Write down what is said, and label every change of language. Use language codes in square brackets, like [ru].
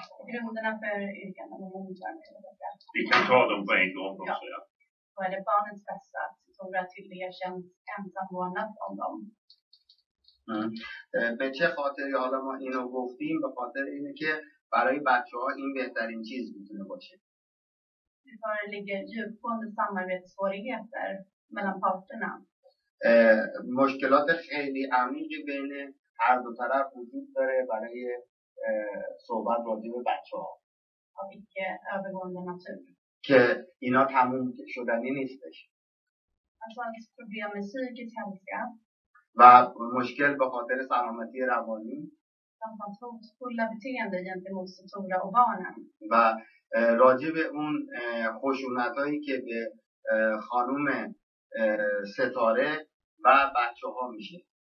[sv] Grunderna för yrkandena Vi kan ta dem på en gång också. Ja. Då är det barnets bästa att Tora tillerkänns ensam vårdnad om dem. [fa] به چه خاطری حالا ما اینو گفتیم؟ به خاطر اینه که برای بچه‌ها این بهترین چیز میتونه باشه. [sv] Det föreligger djupgående samarbetssvårigheter mellan parterna. [fa] مشکلات خیلی عمیقی بین هر دو طرف وجود داره برای صحبت راجع به بچه‌ها. [sv] Av icke övergående natur. [fa] که اینا تموم شدنی نیستش. [sv] Alltså hans problem med psykisk hälsa. [fa] و مشکل به خاطر سلامتی روانی. [sv] Samt hans hotfulla beteende gentemot Tora och barnen. [fa] و راجع به اون خشونتایی که به خانم ستاره و بچه‌ها میشه.